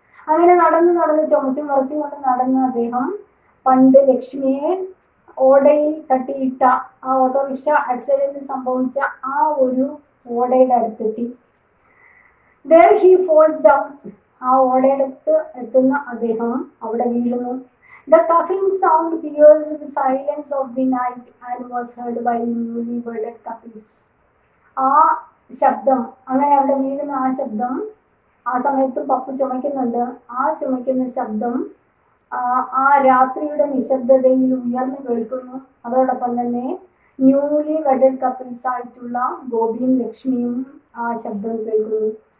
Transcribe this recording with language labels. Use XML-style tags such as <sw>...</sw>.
<ml>അങ്ങനെ നടന്ന് നടന്ന് ചുമച്ചും വറച്ചും കൊണ്ട് നടന്ന അദ്ദേഹം പണ്ട് ലക്ഷ്മിയെ ഓടയിൽ തട്ടിയിട്ട, ആ ഓട്ടോറിക്ഷ ആക്സിഡന്റ് സംഭവിച്ച ആ ഒരു ഓടയുടെ അടുത്തെത്തി.</ml> <en>There he falls down.</en> <ml>ആ ഓടയെടുത്ത് എത്തുന്ന അദ്ദേഹം അവിടെ വീഴുന്നു.</ml> <en>The coughing sound pierced the silence of the night and was heard by newly wedded couples.</en> <ml>ആ ശബ്ദം, അങ്ങനെ അവിടെ വീഴുന്ന ആ ശബ്ദം, ആ സമയത്ത് പപ്പു ചുമയ്ക്കുന്നുണ്ട്. ആ ചുമയ്ക്കുന്ന ശബ്ദം ആ രാത്രിയുടെ നിശബ്ദതയിൽ ഉയർന്നു കേൾക്കുന്നു. അതോടൊപ്പം തന്നെ ന്യൂലി വെഡഡ് കപ്പിൾസ് ആയിട്ടുള്ള ഗോപിയും ലക്ഷ്മിയും ആ ശബ്ദം കേൾക്കുന്നു.</ml>